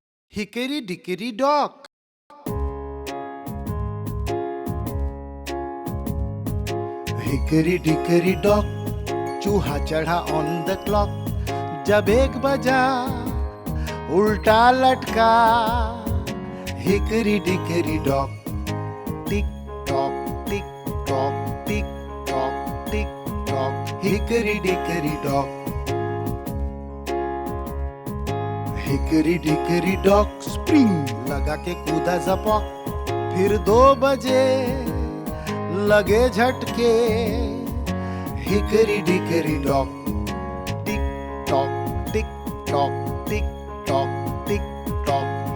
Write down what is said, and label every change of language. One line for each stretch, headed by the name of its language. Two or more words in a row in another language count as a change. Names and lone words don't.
English: Hickory dickory dock. Hickory dickory dock,
Hindi: चूहा चढ़ा
English: on the clock.
Hindi: जब 1 बजा उल्टा लटका.
English: Hickory dickory dock, tick tock, tick tock, tick tock, tick tock. Hickory dickory dock.
Hindi: हिकरी डिकरी डॉक स्प्रिंग लगा के कूदा झपक. फिर 2 बजे लगे झटके.
English: Hickory dickory dock, tick tock tick tock tick tock tick tock.